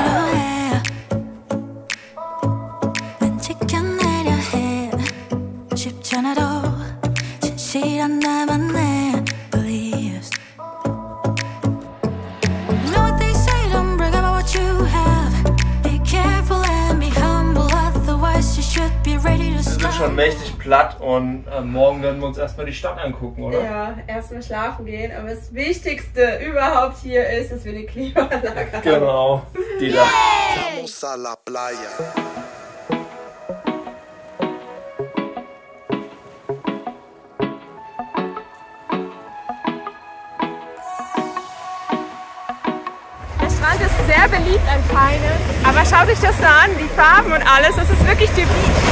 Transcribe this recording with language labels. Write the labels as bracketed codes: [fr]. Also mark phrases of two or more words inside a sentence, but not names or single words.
[de] Wir sind schon mächtig platt und morgen werden wir uns erstmal die Stadt angucken, oder? Ja, erstmal schlafen gehen. Aber das Wichtigste überhaupt hier ist, dass wir eine Klimaanlage haben. Genau, die da. [es] Vamos a la playa. [de] Der Strand ist sehr beliebt anscheinend. Aber schaut euch das an, die Farben und alles. Das ist wirklich typisch.